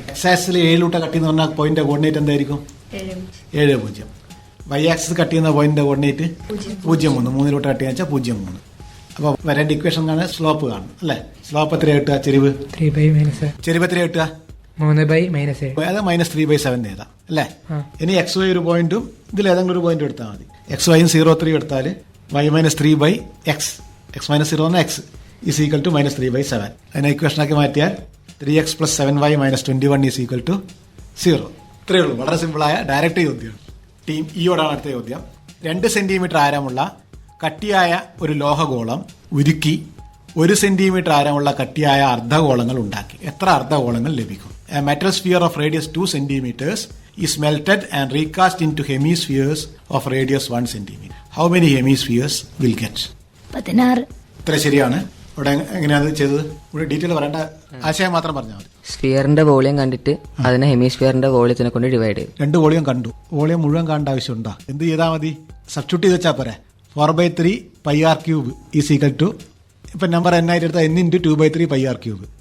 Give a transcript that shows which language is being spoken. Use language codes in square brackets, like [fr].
[ml] X axle 7 cut എന്ന് പറഞ്ഞാൽ point coordinate എന്തായിരിക്കും? 7 വൈ ആക്സിസ് കട്ട് ചെയ്യുന്ന പോയിന്റ് കോർഡിനേറ്റ് 0 3 കട്ട് ചെയ്യാൻ വെച്ചാൽ 0 അപ്പൊ വരേണ്ട ഇക്വേഷൻ കാണാൻ സ്ലോപ്പ് കാണും അല്ലെ? സ്ലോപ്പ് എത്ര കിട്ടുക? ചെരിവ് 3/-7. ചെരിവ് എത്ര കിട്ടുക? 3/-7. അത് -3/7 എഴുതാം അല്ലെ? ഇനി എക്സ് വൈ ഒരു പോയിന്റും ഇതിൽ ഏതെങ്കിലും ഒരു പോയിന്റ് എടുത്താൽ മതി. എക്സ് വൈയും 0 എടുത്താൽ y -3/x, x -0 x is equal to -3/7. അതിനെ ഇക്വേഷനാക്കി മാറ്റിയാൽ 3x + 7y - 21 is equal to 0. ഇത്രയേ ഉള്ളൂ. വളരെ സിമ്പിളായ ഡയറക്റ്റ് ചോദ്യമാണ്. ടീം ഇയോടാണ് അടുത്ത ചോദ്യം. 2 സെന്റിമീറ്റർ ആരമുള്ള കട്ടിയായ ഒരു ലോഹഗോളം ഉരുക്കി 1 സെന്റിമീറ്റർ ആരമുള്ള കട്ടിയായ അർദ്ധഗോളങ്ങൾ ഉണ്ടാക്കി. എത്ര അർദ്ധഗോളങ്ങൾ ലഭിക്കും? [en] A metal sphere of radius 2 centimeters is melted and recast into hemispheres of radius 1 centimeter. How many hemispheres will get? [ml] 16. ഇത്ര ശരിയാണ്. ഇവിടെ എങ്ങനെയാണ് ചെയ്തത്? ഇവിടെ ഡീറ്റെയിൽ പറയേണ്ട, ആശയം മാത്രം പറഞ്ഞാൽ മതി. സ്ഫിയറിന്റെ വോളിയം കണ്ടിട്ട് അതിനെ ഹെമിസ്ഫിയറിന്റെ വോളിയത്തിനെ കൊണ്ട് ഡിവൈഡ് ചെയ്തു. 2 വോളിയം കണ്ടു. വോളിയം മുഴുവൻ കാണേണ്ട ആവശ്യമുണ്ടോ? എന്ത് ചെയ്താൽ മതി? സബ്സ്റ്റിറ്റ്യൂട്ട് ചെയ്ത് വെച്ചാൽ പോരെ. 4/3 pi R cube is equal to, ഇപ്പൊ നമ്പർ n ആയിട്ട് എടുത്താൽ n × 2/3 പൈ ആർ ക്യൂബ്.